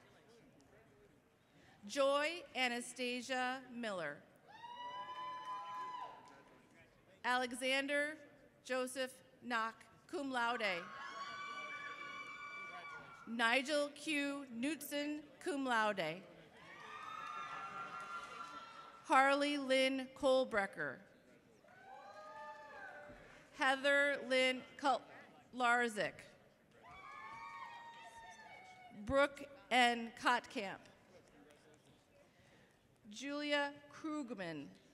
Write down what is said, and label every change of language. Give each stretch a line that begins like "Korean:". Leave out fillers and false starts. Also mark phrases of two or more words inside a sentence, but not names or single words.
English: Joy Anastasia Miller. Alexander Joseph Knock,
Latin: cum laude.
English: Nigel Q. Knutson,
Latin: cum laude.
English: Harley Lynn Kolbrecker. Heather Lynn Larzik. Brooke N. Kotkamp. Julia Krugman.